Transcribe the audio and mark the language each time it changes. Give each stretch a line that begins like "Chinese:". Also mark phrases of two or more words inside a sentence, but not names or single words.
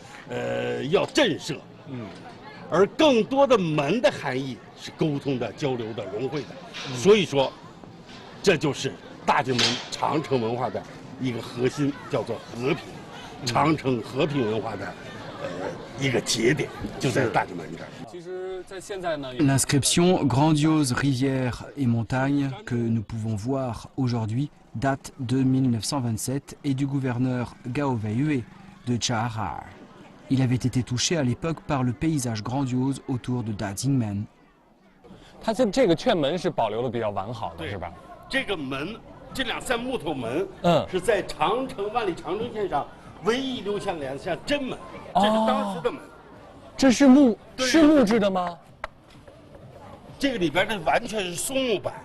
Chinese: 要震慑，而更多的门的含义是沟通的、交流的、融汇的，所以说，这就是大进门长城文化的一个核心，叫做和平。长城和平文化的一个节点就在大进门这儿。其实，在现在呢
French: L'inscription Grandiose rivières et montagnes que nous pouvons voir aujourd'hui date de 1927 et du gouverneur Gao Weiyue de Chahar. Il avait été touché à l'époque par le paysage grandiose autour de Dajingmen.
Chinese: 它这个券门是保留的比较完好的，是吧？这个门，这2扇木头门，是在万里长城线上唯一留下2扇真门，这是当时的门。这是木质的吗？这个里边的完全是松木板。